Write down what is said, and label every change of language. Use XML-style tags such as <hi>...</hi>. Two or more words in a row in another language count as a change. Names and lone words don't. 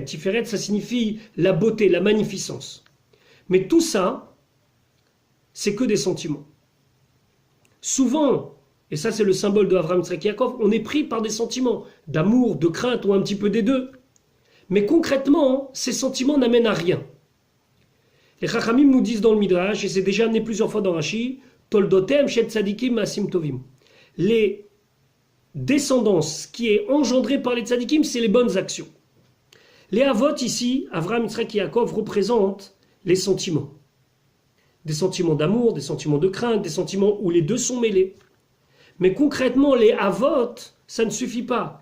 <fr>Tiferet, ça signifie la beauté, la magnificence. Mais tout ça, c'est que des sentiments. Souvent, et ça c'est le symbole de Avraham, Yitzhak et Yaakov, on est pris par des sentiments d'amour, de crainte ou un petit peu des deux. Mais concrètement, ces sentiments n'amènent à rien. Les Chachamim nous disent dans le Midrash, et c'est déjà amené plusieurs fois dans Rashi,</fr> <he>תולדותם של צדיקים מעשים טובים.</he> <fr>Les descendances qui est engendrée par les tzadikim, c'est les bonnes actions. Les avot ici, Avraham, Yitzhak et Yaakov, représentent les sentiments. Des sentiments d'amour, des sentiments de crainte, des sentiments où les deux sont mêlés. Mais concrètement, les avot, ça ne suffit pas.</fr>